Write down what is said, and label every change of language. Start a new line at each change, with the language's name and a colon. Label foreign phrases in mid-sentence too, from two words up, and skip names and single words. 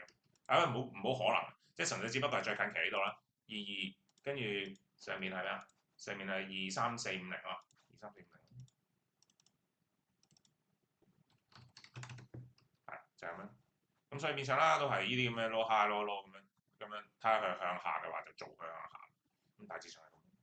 Cantonese: 唔好可能，即係純粹只不過係最近期呢度啦。22跟住上面係咩啊？上面係23450啊，23450，係就係咁樣。咁所以變相啦，都係呢啲咁嘅
English: low high low low
Cantonese: 咁樣，睇下佢向下嘅話就做佢向下，咁大致上係。